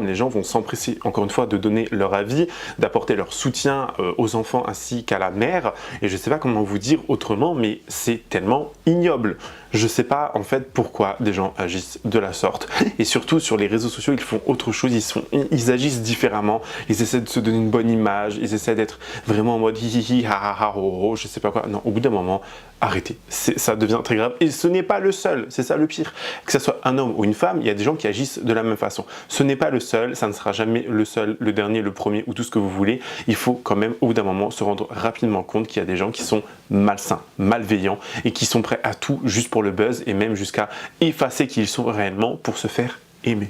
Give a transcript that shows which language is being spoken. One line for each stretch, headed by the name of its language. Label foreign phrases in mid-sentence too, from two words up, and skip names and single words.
French: Les gens vont s'empresser, encore une fois, de donner leur avis, d'apporter leur soutien aux enfants ainsi qu'à la mère. Et je ne sais pas comment vous dire autrement, mais c'est tellement ignoble. Je ne sais pas en fait pourquoi des gens agissent de la sorte. Et surtout sur les réseaux sociaux, ils font autre chose, ils agissent différemment, ils essaient de se donner une bonne image, ils essaient d'être vraiment en mode hi hi ha ha ha ho ho, je sais pas quoi. Non, au bout d'un moment, arrêtez. Ça devient très grave. Et ce n'est pas le seul, c'est ça le pire. Que ce soit un homme ou une femme, il y a des gens qui agissent de la même façon. Ce n'est pas le seul, ça ne sera jamais le seul, le dernier, le premier ou tout ce que vous voulez. Il faut quand même au bout d'un moment se rendre rapidement compte qu'il y a des gens qui sont malsains, malveillants et qui sont prêts à tout juste pour le buzz et même jusqu'à effacer qui ils sont réellement pour se faire aimer.